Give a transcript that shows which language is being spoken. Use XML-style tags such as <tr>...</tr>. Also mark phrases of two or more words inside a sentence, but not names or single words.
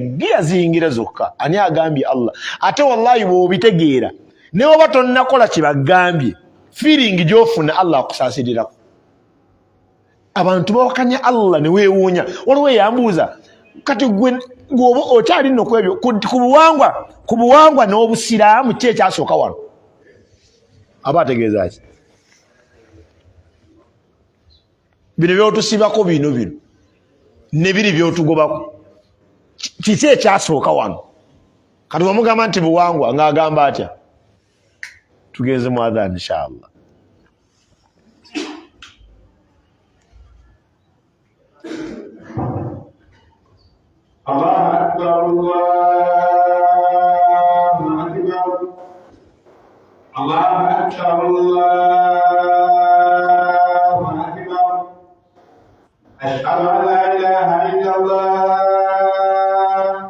<lg>giyazingira zokka ani agambye Allah ate wallahi bw'obitegeera ne oba tonnakola kibagambye feeling gy'ofuna Allah akusaasirirako abantu bawakanya Allah ne weewuunya waliwo yambuuza kati gwoba okyali nno kwebyo ku buwangwa n'obusiraamu ki ekyasooka wano aba ategeeza ki bino byotusibako bino ne biri byotugobako kiki ekyasooka wano kati bamugamba nti buwangwa ng'agamba atya tugenze mu</lg> <ar>أذان إن شاء الله الله أكبر الله أكبر الله أكبر أشهد أن لا إله إلا الله</ar>